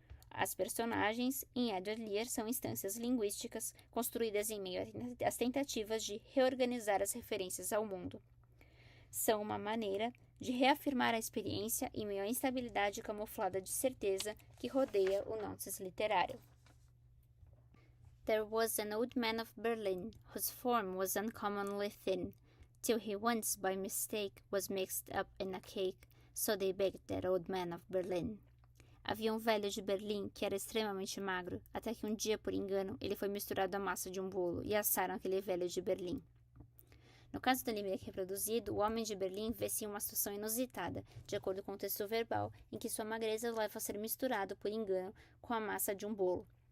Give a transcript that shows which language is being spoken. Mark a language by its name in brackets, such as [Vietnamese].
[Portuguese] As personagens em Edward Lear são instâncias linguísticas construídas em meio às tentativas de reorganizar as referências ao mundo. São uma maneira de reafirmar a experiência em meio à instabilidade camuflada de certeza que rodeia o nonsense literário. [English] There was an old man of Berlin, whose form was uncommonly thin, till he once by mistake was mixed up in a cake, so they baked that old man of Berlin. [Portuguese] Havia um velho de Berlim que era extremamente magro, até que um dia, por engano, ele foi misturado à massa de um bolo e assaram aquele velho de Berlim. No caso do limerick reproduzido, o homem de Berlim vê-se em uma situação inusitada, de acordo com o texto verbal, em que sua magreza o leva a ser misturado, por engano, com a massa de um bolo.